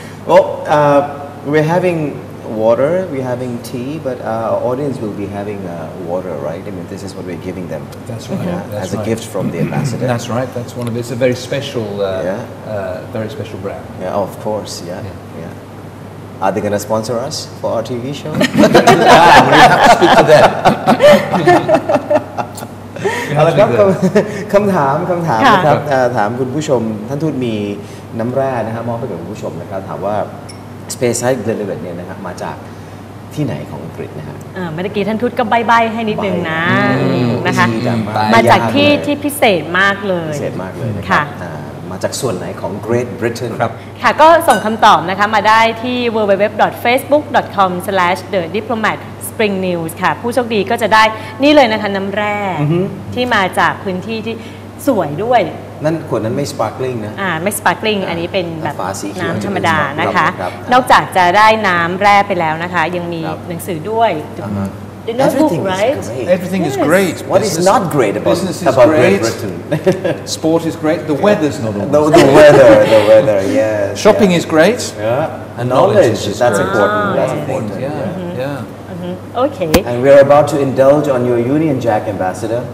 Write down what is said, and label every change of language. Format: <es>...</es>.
<en>Well, we're having water, we're having tea, but our audience will be having water, right? I mean, this is what we're giving them. That's right. As a gift from the ambassador. That's right. That's one of it's a very special, very special brand. Yeah, of course. Yeah. Are they going to sponsor us for our TV show? We have to speak to them.</en> <th>เอาละครับคำถามนะครับถามคุณผู้ชมท่านทูตมีน้ำแร่นะครับมอบให้กับคุณผู้ชมนะครับถามว่า Speyside Blend เนี่ยนะครับมาจากที่ไหนของอังกฤษนะฮะ เมื่อกี้ท่านทูตก็ใบ้ให้นิดนึงนะนะคะมาจากที่พิเศษมากเลย พิเศษมากเลยนะครับมาจากส่วนไหนของ Great Britain ครับ ค่ะก็ส่งคำตอบนะคะมาได้ที่ www.facebook.com/thediplomat Spring News ค่ะผู้โชคดีก็จะได้นี่เลยนะคะน้ำแร่ที่มาจากพื้นที่ที่สวยด้วย นั่นขวดนั้นไม่ sparkling นะ ไม่ sparkling อันนี้เป็นแบบน้ำธรรมดานะคะนอกจากจะได้น้ำแร่ไปแล้วนะคะยังมีหนังสือด้วย</th> <en>The notebook, right? Everything is great. What is not great about Great Britain? Sport is great. The weather's not all. The weather, yes. Shopping is great. Yeah. And knowledge, that's important. That's important. Yeah. Okay. And we're about to indulge on your Union Jack, Ambassador.</en>